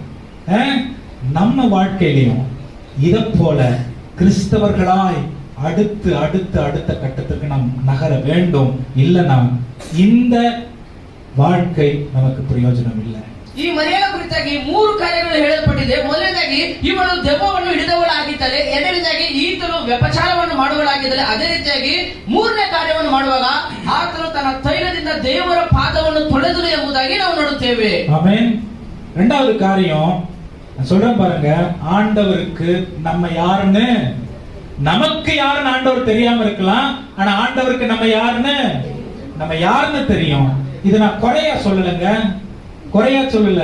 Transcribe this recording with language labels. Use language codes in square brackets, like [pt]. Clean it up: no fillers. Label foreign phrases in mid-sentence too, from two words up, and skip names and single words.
[ta] நம்ம வாழ்க்கையிலையும் இத போல கிறிஸ்தவர்களாய் அடுத்த கட்டத்துக்கு நாம் நகர வேண்டும். இல்லைன்னா இந்த வாழ்க்கை நமக்கு பிரயோஜனம் இல்லை. [kn] ಈ ಮರಿಯಳ ಕುರಿತಾಗಿ 3 ಕಾರ್ಯಗಳು ಹೇಳಲ್ಪಟ್ಟಿದೆ. ಮೊದಲನೇದಾಗಿ ಇವಳು ದೆವ್ವವನ್ನು ಹಿಡಿದವಳಾಗಿದ್ದಾಳೆ, ಎರಡನೇದಾಗಿ ಈತನು ವ್ಯಭಿಚಾರವನ್ನು ಮಾಡುವಳಾಗಿದ್ದಾಳೆ, ಅದೇ ರೀತಿಯಾಗಿ ಮೂರನೇ ಕಾರ್ಯವನ್ನು ಮಾಡುವಾಗ ಆತನು ತನ್ನ ತೈಲದಿಂದ ದೇವರ ಪಾದವನ್ನು ತೊಳೆದನು ಎಂಬುದಾಗಿ ನಾವು ನೋಡುತ್ತೇವೆ. [ta] ஆமென். இரண்டாவது காரியம் நான் சொல்றேன் பாருங்க, ஆண்டவருக்கு நம்ம யாருன்னு, நமக்கு யாருன்னு ஆண்டவர் தெரியாம இருக்கலாம், ஆனா ஆண்டவருக்கு நம்ம யாருன்னு தெரியும். இது நான் குறையா சொல்லலைங்க, குறையா சொல்லல.